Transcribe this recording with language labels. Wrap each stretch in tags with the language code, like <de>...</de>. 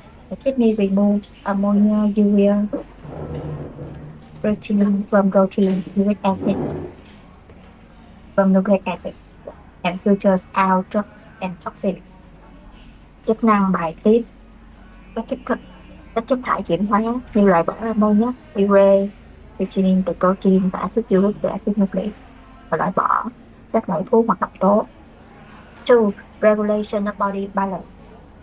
<en>The kidney removes ammonia, urea, protein from protein, uric acid, from nucleic acids, and filters out drugs and toxins.</en> <vi>Chức năng bài tiết các chất thải chuyển hóa như loại bỏ ammonia, urea, protein từ protein và axit uric từ axit nucleic, và loại bỏ các loại thuốc hoặc độc tố. 2.</vi> <en>Regulation of body balance.</en>